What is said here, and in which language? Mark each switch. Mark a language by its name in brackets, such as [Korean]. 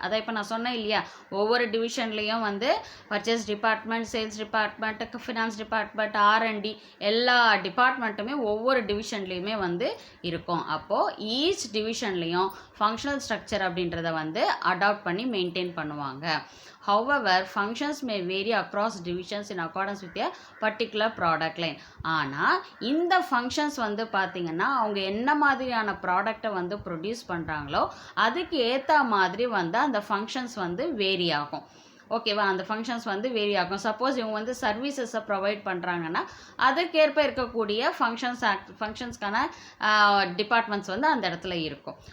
[Tamil] அதை இப்போ நான் சொன்னேன் இல்லையா, ஒவ்வொரு டிவிஷன்லேயும் வந்து purchase department, sales department, finance department, R&D எல்லா டிபார்ட்மெண்ட்டுமே ஒவ்வொரு டிவிஷன்லேயுமே வந்து இருக்கும். அப்போது ஈச் டிவிஷன்லேயும் ஃபங்க்ஷனல் ஸ்ட்ரக்சர் அப்படின்றத வந்து அடாப்ட் பண்ணி மெயின்டைன் பண்ணுவாங்க. [English] However, functions may vary across divisions in accordance with a particular product line. [Tamil] ஆனால் இந்த ஃபங்க்ஷன்ஸ் வந்து பார்த்திங்கன்னா அவங்க என்ன மாதிரியான ப்ராடக்டை வந்து ப்ரொடியூஸ் பண்ணுறாங்களோ அதுக்கு ஏற்ற மாதிரி வந்து அந்த ஃபங்க்ஷன்ஸ் வந்து வேரி ஆகும். ஓகேவா? அந்த ஃபங்க்ஷன்ஸ் வந்து வேரி ஆகும். சப்போஸ் இவங்க வந்து சர்வீசஸை ப்ரொவைட் பண்ணுறாங்கன்னா அதற்கேற்ப இருக்கக்கூடிய ஃபங்க்ஷன்ஸ்க்கான டிபார்ட்மெண்ட்ஸ் வந்து அந்த இடத்துல இருக்கும்.